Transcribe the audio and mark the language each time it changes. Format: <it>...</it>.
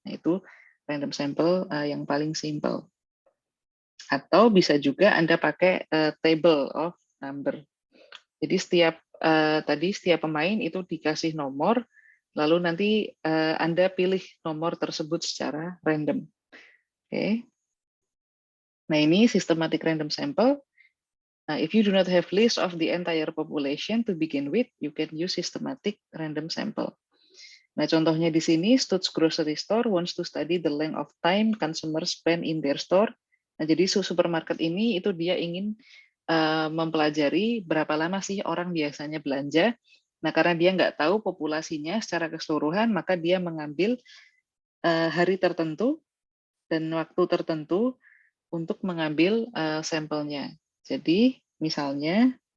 <id>Nah, itu random sample yang paling simple. Atau bisa juga Anda pakai table of number. Jadi setiap pemain itu dikasih nomor, lalu nanti Anda pilih nomor tersebut secara random. Oke. Nah, ini systematic random sample.</id> <en>If you do not have list of the entire population to begin with, you can use systematic random sample.</en> <id>Nah, contohnya di sini,</id> <en>Stutz Grocery Store wants to study the length of time consumers spend in their store.</en> <id>Nah, jadi supermarket ini itu dia ingin mempelajari berapa lama sih orang biasanya belanja. Nah, karena dia nggak tahu populasinya secara keseluruhan, maka dia mengambil hari tertentu dan waktu tertentu untuk mengambil sampelnya. Jadi, misalnya</id>